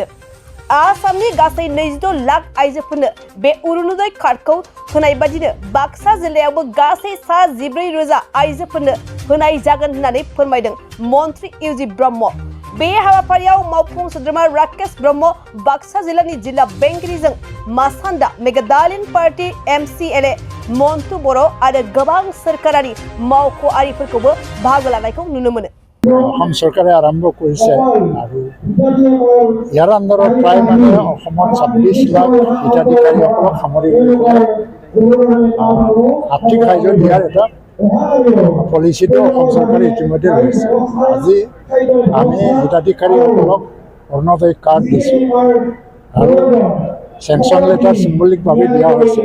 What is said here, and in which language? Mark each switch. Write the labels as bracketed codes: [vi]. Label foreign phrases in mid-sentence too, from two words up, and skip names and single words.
[brx] आसामनि गासै 26 लाख आइजोफोरनो बे अरुणोदय कार्डखौ होनाय बादिनो बाक्सा जिल्लायावबो गासै 14,000 आइजोफोरनो होनाय जागोन होननानै फोरमायदों मन्त्रि इउजि ब्रह्म। बे हाबाफारियाव मावफुं सोद्रोमा राकेश ब्रह्म, बाक्सा जिल्लानि जिल्ला बेंगिरिजों मासान्दा मेगादालिन पार्टी एमसिएलए मन्टु बर' आरो गोबां सोरखारारि मावख'आरिफोरखौबो बाहागो लानायखौ नुनो मोनो। [as] অসম চৰকাৰে আৰম্ভ কৰিছে আৰু ইয়াৰ আণ্ডাৰত প্ৰায় মানে অসমত 26 লাখ হিতাধিকাৰীসকলক সামৰি আৰ্থিক সাহায্য দিয়াৰ এটা পলিচিটো অসম চৰকাৰে ইতিমধ্যে লৈছে। আজি আমি হিতাধিকাৰীসকলক অৰুণোদয় কাৰ্ড দিছোঁ আৰু [en] sanction letter [as] চিম্বলিকভাৱে দিয়া হৈছে।